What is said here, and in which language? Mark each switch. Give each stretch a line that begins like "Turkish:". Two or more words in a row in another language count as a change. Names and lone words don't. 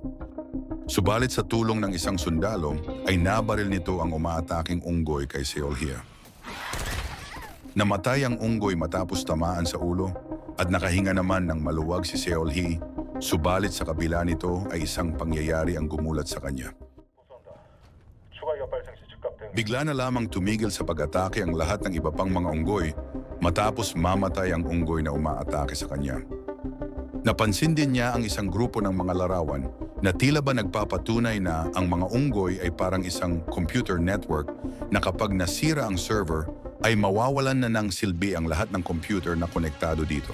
Filipino: Subalit sa tulong ng isang sundalo ay nabaril nito ang umaataking unggoy kay Seol-hee. Namatay ang unggoy matapos tamaan sa ulo at nakahinga naman ng maluwag si Seol-hee, subalit sa kabila nito ay isang pangyayari ang gumulat sa kanya.
Korean: 추가 위협 발생 시 즉각 대응
Filipino: Bigla na lamang tumigil sa pag-atake ang lahat ng iba pang mga unggoy matapos mamatay ang unggoy na umaatake sa kanya. Napansin din niya ang isang grupo ng mga larawan na tila ba nagpapatunay na ang mga unggoy ay parang isang computer network na kapag nasira ang server ay mawawalan na ng silbi ang lahat ng computer na konektado dito.